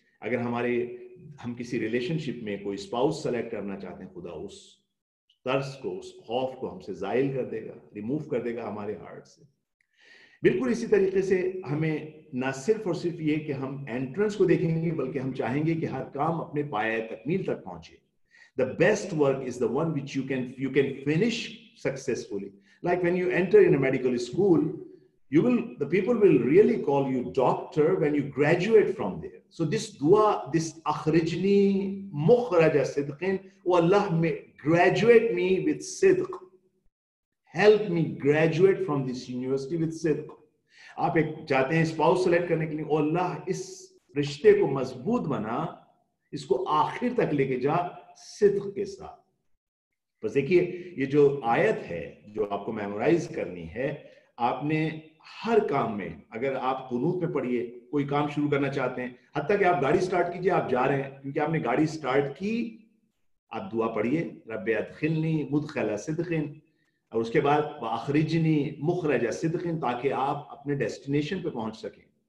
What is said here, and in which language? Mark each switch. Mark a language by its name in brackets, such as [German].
[Hindi] अगर हम किसी रिलेशनशिप में कोई स्पाउस सेलेक्ट करना चाहते हैं, खुदा उस तर्स को, उस खौफ को हमसे जाहिल कर देगा, रिमूव कर देगा हमारे हार्ट से। बिल्कुल इसी तरीके से हमें ना सिर्फ और सिर्फ ये कि हम एंट्रेंस को देखेंगे, बल्कि हम चाहेंगे कि हर काम अपने पाए तकमील तक पहुंचे। [English] The best work is the one which you can finish successfully. Like when you enter in a medical school, the people will really call you doctor when you graduate from there. So this dua, this [Arabic] akhrijni mukhraja sidqin, [English] oh Allah, graduate me with sidq. Help me graduate from this university with sidq. [Hindi] आप एक चाहते हैं spouse select करने के लिए, ओ अल्लाह, इस रिश्ते को मजबूत बना, इसको आखिर तक लेके जा सिद्क के साथ। बस देखिए, ये जो आयत है जो आपको मेमोराइज करनी है, आपने हर काम में, अगर आप कुनूत में पढ़िए, कोई काम शुरू करना चाहते हैं, हत्ता कि आप गाड़ी स्टार्ट कीजिए, आप जा रहे हैं, क्योंकि आपने गाड़ी स्टार्ट की, आप दुआ पढ़िए, [Arabic] रब्बी अदखिलनी मुदखला सिद्क़िन, [Hindi] और उसके बाद [Arabic] अखरिजनी मुखरजा सिद्क़िन, [Hindi] ताकि आप अपने डेस्टिनेशन पे पहुंच सकें।